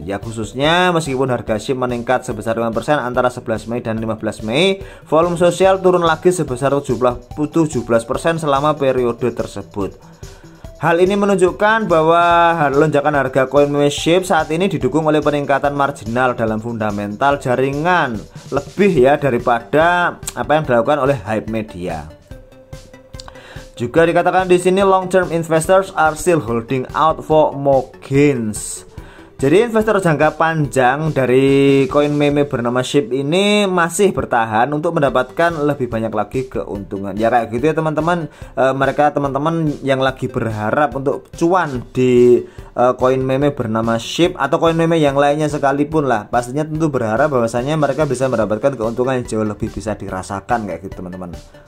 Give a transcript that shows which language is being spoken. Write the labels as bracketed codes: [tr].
[id] Ya khususnya meskipun harga SHIB meningkat sebesar 5% antara 11 Mei dan 15 Mei, volume sosial turun lagi sebesar 17% selama periode tersebut. Hal ini menunjukkan bahwa lonjakan harga koin meme SHIB saat ini didukung oleh peningkatan marginal dalam fundamental jaringan lebih ya daripada apa yang dilakukan oleh hype media. Juga dikatakan di sini [en] long term investors are still holding out for more gains. [id] Jadi investor jangka panjang dari koin meme bernama SHIB ini masih bertahan untuk mendapatkan lebih banyak lagi keuntungan. Ya kayak gitu ya teman-teman, mereka teman-teman yang lagi berharap untuk cuan di koin meme bernama SHIB atau koin meme yang lainnya sekalipun lah, pastinya tentu berharap bahwasanya mereka bisa mendapatkan keuntungan yang jauh lebih bisa dirasakan kayak gitu teman-teman.